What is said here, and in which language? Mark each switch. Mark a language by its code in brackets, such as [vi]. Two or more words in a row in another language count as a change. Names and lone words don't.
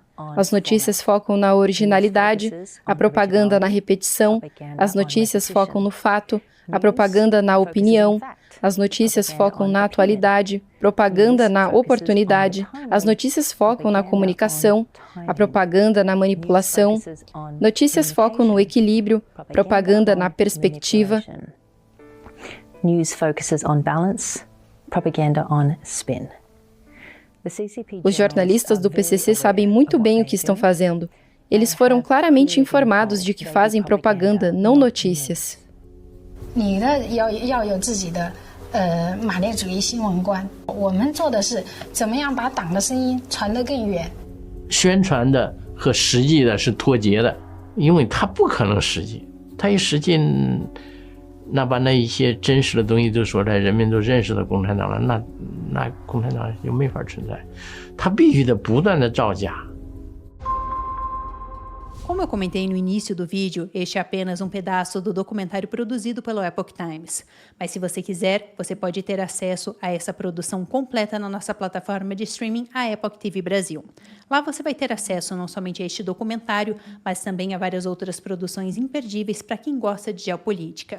[pt] As notícias focam na originalidade, a propaganda na repetição, as notícias focam no fato, a propaganda na opinião, as notícias focam na atualidade, propaganda na oportunidade, as notícias focam na comunicação, a propaganda na manipulação, notícias focam no equilíbrio, propaganda na perspectiva. [en] News focuses on balance, propaganda on spin. [pt] Os jornalistas do PCC sabem muito bem o que estão fazendo. Eles foram claramente informados de que fazem propaganda, não notícias. [zh] 你的要有自己的马列主义新闻观。我们做的是怎么样把党的声音传得更远。宣传的和实际的是脱节的，因为它不可能实际，它一实际，那把那一些真实的东西都说出来，人民都认识了共产党了，那共产党就没法存在，它必须得不断的造假。 [pt] Como eu comentei no início do vídeo, este é apenas um pedaço do documentário produzido pelo Epoch Times. Mas se você quiser, você pode ter acesso a essa produção completa na nossa plataforma de streaming, a Epoch TV Brasil. Lá você vai ter acesso não somente a este documentário, mas também a várias outras produções imperdíveis para quem gosta de geopolítica.